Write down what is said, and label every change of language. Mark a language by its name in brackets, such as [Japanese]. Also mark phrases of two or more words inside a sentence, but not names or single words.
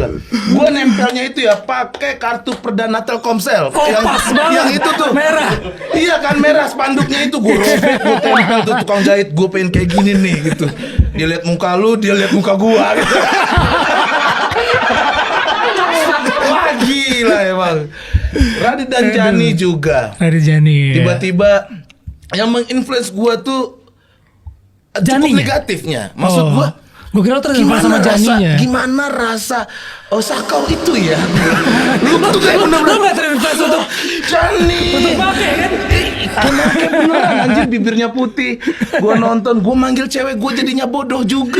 [Indonesian] Gue nempelnya itu ya pakai kartu perdana Telkomsel. Oh, pas banget. Yang itu tuh Merah. Iya kan merah spanduknya itu gue robek, gue tempel tuh tukang jahit. Gue pengen kayak gini nih gitu. Dia lihat muka lu, dia lihat muka gue gitu. Wah gila emang. Raditya Djani juga. Raditya Djani. Tiba-tiba yang menginfluence gue tuh cukup Djaninya? negatifnya. Maksud gue Gue kira terus sama Janinya. Gimana rasa sakau itu ya? Lu tuh kayak Lu bener-bener gak terinfluence untuk Jani. Untuk pakai kan? Anaknya beneran anjir, bibirnya putih. Gua nonton, gua manggil cewek gua jadinya bodoh juga.